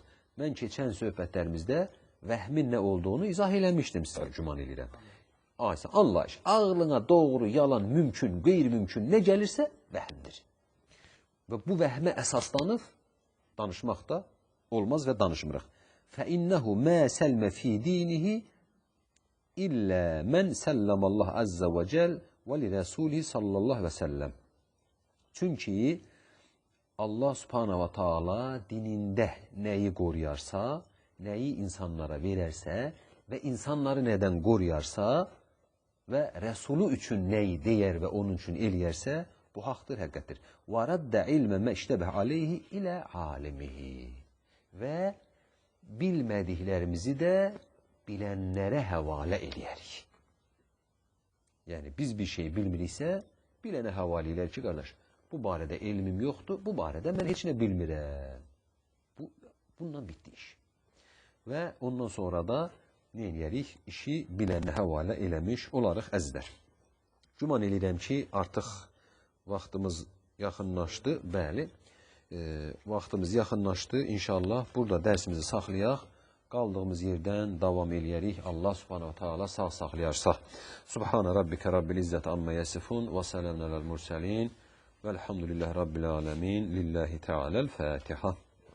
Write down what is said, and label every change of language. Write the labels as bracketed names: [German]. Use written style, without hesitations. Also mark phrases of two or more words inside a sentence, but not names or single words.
[Azerbaijani] Mən keçən söhbətlərimizdə vəhmin nə olduğunu izah eləmişdim sizə, güman edirəm. Aysa, anlayış, ağlına doğru, yalan, mümkün, qeyri-mümkün nə gəlirsə, vəhmdir. Və bu vəhmə əsaslanıb danışmaq da olmaz və danışmırıq. [Arabic] فَإِنَّهُ مَا سَلْمَ فِي دِينِهِ إِلَّا مَنْ سَلَّمَ اللّٰهُ عَزَّ وَجَلْ و لرسوله صلى الله وسلم. [Azerbaijani] Çünki [Arabic] الله سبحانه وتعالى [Azerbaijani] dinində nəyi qoruyarsa, nəyi insanlara verərsə və insanları nədən qoruyarsa və Rəsulu üçün nəyi deyər və onun üçün eləyərsə, bu haqdır, həqiqətdir. [Arabic] وَرَدَّ عِلْمَ مَا اِشْتَبَهَ عَلَيْهِ إلى عالمه. [Azerbaijani] Və bilmədiklərimizi də bilənlərə həvalə eləyərik. Yəni, biz bir şey bilmiriksə, bilənə həvalə eləyər ki, qardaş, bu barədə elmim yoxdur, bu barədə mən heç nə bilmirəm. Bundan bitdi iş. Və ondan sonra da nə eləyərik? İşi bilənə həvalə eləmiş olarıq əzizlər. Güman edirəm ki, artıq vaxtımız yaxınlaşdı. Bəli, vaxtımız yaxınlaşdı. İnşallah burada dərsimizi saxlayaq. Qaldığımız yerdən davam eləyərik. [Arabic] الله سبحانه تعالى [Azerbaijani] sağ saxlayarsa. [Arabic] سبحان ربك رب العزة عما يصفون وسلام على المرسلين. والحمد لله رب العالمين. لله تعالى الفاتحة.